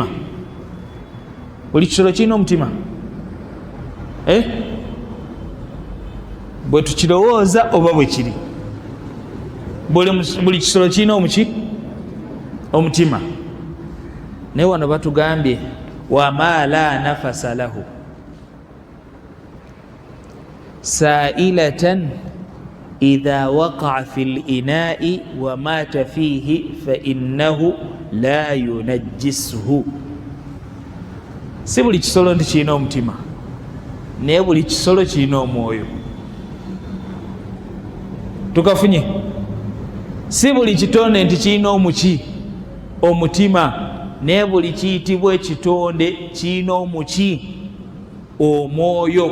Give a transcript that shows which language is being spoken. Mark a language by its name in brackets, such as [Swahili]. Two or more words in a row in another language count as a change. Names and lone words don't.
[Ganda] Buli kisolo kirina omutima, bwe tukirowooza oba bwe kiri. Buli kisolo kirina omutima. Naye wano batugambye [Arabic] وما لا نفس له سائلة إذا وقع في الإناء ومات فيه فإنه لا ينجسه. [Ganda] Si buli kisolo nti kirina omutima, naye buli kisolo kirina omwoyo. Tukafunye? Si buli kitonde nti kirina omutima, naye buli kiyitibwa ekitonde kirina omwoyo.